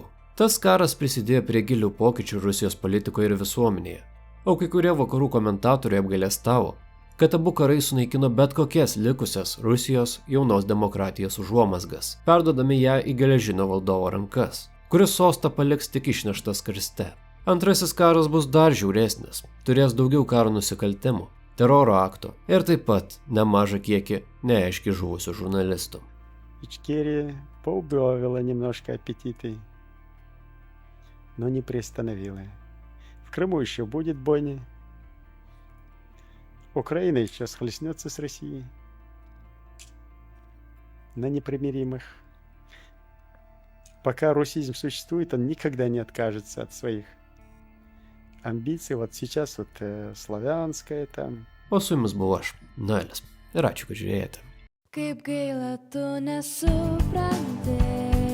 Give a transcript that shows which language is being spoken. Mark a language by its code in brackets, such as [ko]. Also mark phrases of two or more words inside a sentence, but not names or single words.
[lt] Tas karas prisidėjo prie gilių pokyčių Rusijos politikoje ir visuomenėje, o kai kurie vakarų komentatoriai apgailestavo, kad abu karai sunaikino bet kokias likusias Rusijos jaunos demokratijos užuomazgas, perduodami ją į geležinio valdovo rankas, kuris sostą paliks tik išneštas karste. Antrasis karas bus dar žiauresnis, turės daugiau karo nusikaltimų, teroro aktų ir taip pat nemažą kiekį neaiškiai žuvusių žurnalistų. [ru] Ичкерия поубавила немножко аппетиты, но не приостановила. В Крыму еще будет бойня. Украина еще схлестнется с Россией на непримиримых. Пока русизм существует, он никогда не откажется от своих амбиций. Вот сейчас вот славянская там. [lt] O su jumis buvo aš, Nalis. Ir ačiū, kad žiūrėjote. Kaip gaila, tu nesupranti.